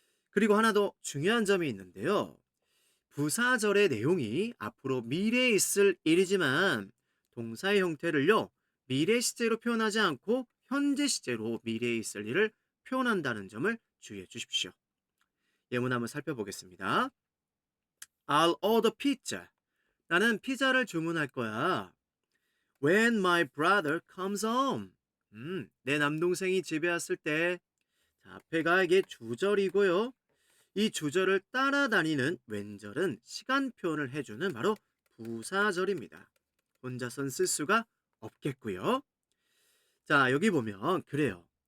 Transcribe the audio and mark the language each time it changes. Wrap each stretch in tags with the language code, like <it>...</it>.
<ko>그리고 하나 더 중요한 점이 있는데요. 부사절의 내용이 앞으로 미래에 있을 일이지만 동사의 형태를요, 미래 시제로 표현하지 않고 현재 시제로 미래에 있을 일을 표현한다는 점을 주의해 주십시오. 예문 한번 살펴보겠습니다.</ko> <en>I'll order pizza.</en> <ko>나는 피자를 주문할 거야.</ko> <en>When my brother comes home.</en> <ko>내 남동생이 집에 왔을 때. 자, 앞에가 이게 주절이고요. 이 주절을 따라다니는 왼절은 시간 표현을 해주는 바로 부사절입니다. 혼자선 쓸 수가 없겠고요. 자, 여기 보면 그래요.</ko>